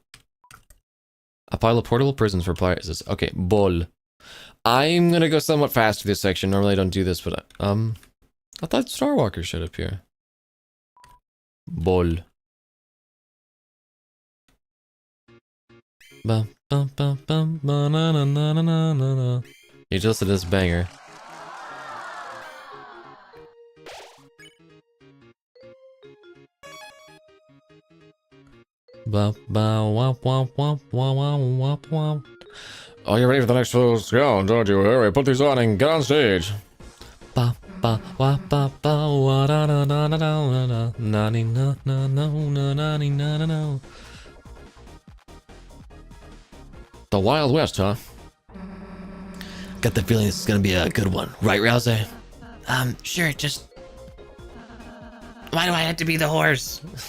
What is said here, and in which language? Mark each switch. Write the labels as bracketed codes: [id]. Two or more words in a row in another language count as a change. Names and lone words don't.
[en] A pile of portable prisons for prizes. Okay, bol. I'm gonna go somewhat fast through this section. Normally I don't do this, but I thought Starwalker showed up here. Bol. Bum, bum, bum, bum, ba, na, na, na, na, na, na, na. You just did this banger. Ba, ba, wop, wop, wop, wop, wop, wop, wop. Oh, you're ready for the next full round, aren't you? Hurry, put these on and get on stage. Ba, ba, wa, ba, ba, wa, da, da, da, da, da, da, na, ni, na, na, no, na, na, ni, na, na, no. The Wild West, huh? Got the feeling this is gonna be a good one, right, Rouse? Sure, just... Why do I have to be the horse?